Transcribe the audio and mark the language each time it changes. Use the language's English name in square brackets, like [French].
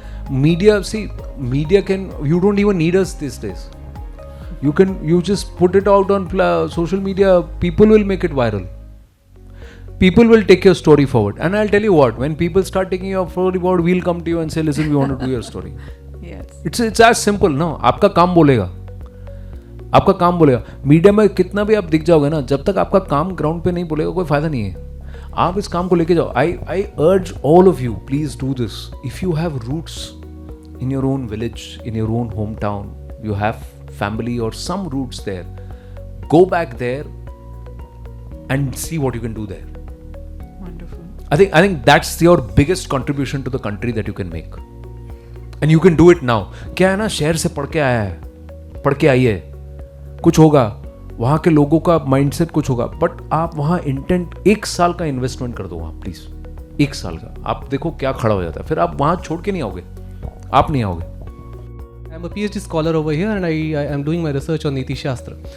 [English] media, see, media can, you don't even need us these days. You just put it out on social media, people will make it viral. People will take your story forward. And I'll tell you what, when people start taking your story forward, we'll come to you and say, listen, we want to do your story. Yes. It's as simple, no? [Hindi] आपका काम बोलेगा. आपका काम बोलेगा. Media में कितना भी आप दिख जाओगे ना, जब तक आपका काम ग्राउंड पे नहीं बोलेगा, कोई फायदा नहीं है. आप इस काम को लेके जाओ. [English] I urge all of you, please do this. If you have roots in your own village, in your own hometown, you have family or some roots there, go back there and see what you can do there. Wonderful. I think that's your biggest contribution to the country that you can make. And you can do it now. [Hindi] क्या है ना, शहर से पढ़ के आया है, पढ़ के आई है, कुछ होगा, वहाँ के लोगों का माइंडसेट कुछ होगा, बट आप वहाँ इंटेंट 1 साल का इन्वेस्टमेंट कर दो वहाँ प्लीज. 1 साल का आप देखो क्या खड़ा हो जाता है. फिर आप वहाँ छोड़ के नहीं आओगे, आप नहीं आओगे. [English] I'm a PhD scholar over here, and I am doing my research on Niti Shastra.